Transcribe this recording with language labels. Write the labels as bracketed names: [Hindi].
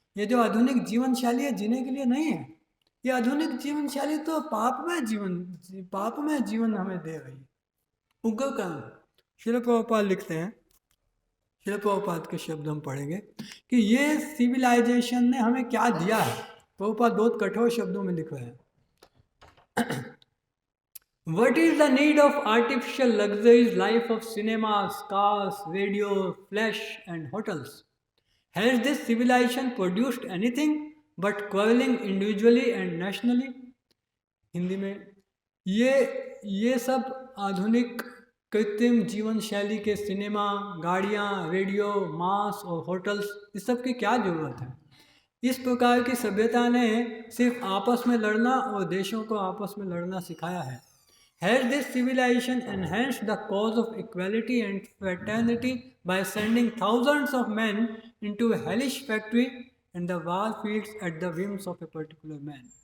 [Hindi] ये जो आधुनिक जीवन शैली है जीने के लिए नहीं है। ये आधुनिक जीवन शैली तो पाप में जीवन हमें दे रही है। उग्र कर्म। श्रील प्रभुपाद लिखते हैं, श्रील प्रभुपाद के शब्द हम पढ़ेंगे कि ये सिविलाइजेशन ने हमें क्या दिया है। प्रभुपाद बहुत कठोर शब्दों में लिख रहे हैं। [English] What is the need of artificial luxuries, life of cinemas, cars, radio, flesh and hotels? Has this civilization produced anything but quarreling individually and nationally? [Hindi] Hindi में ये सब आधुनिक कृत्रिम जीवन शैली के सिनेमा, गाड़ियाँ, रेडियो, मांस और होटल्स, इस सब की क्या ज़रूरत है? इस प्रकार की सभ्यता ने सिर्फ आपस में लड़ना और देशों को आपस में लड़ना सिखाया है। [English] Has this civilization enhanced the cause of equality and fraternity by sending thousands of men into a hellish factory and the war fields at the whims of a particular man?